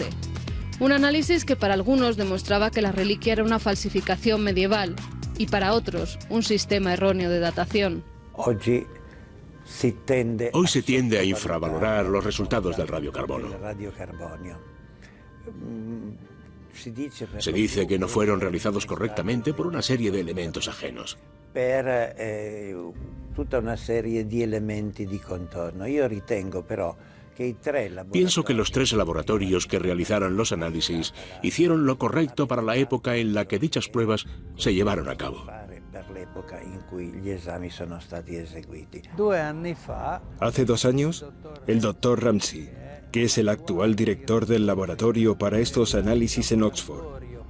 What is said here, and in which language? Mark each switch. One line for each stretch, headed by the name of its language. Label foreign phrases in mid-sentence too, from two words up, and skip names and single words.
Spanish: Un análisis que para algunos demostraba que la reliquia era una falsificación medieval y para otros un sistema erróneo de datación. Hoy se tiende a infravalorar los resultados del radiocarbono. Se dice que no fueron realizados correctamente por una serie de elementos ajenos.
Italian: Tutta una serie di elementi di contorno. Io ritengo però che i tre laboratori...
Spanish: Pienso que los 3 laboratorios que realizaron los análisis hicieron lo correcto para la época en la que dichas pruebas se llevaron a cabo. Hace 2 años, el doctor Ramsey, que es el actual director del laboratorio para estos análisis en Oxford,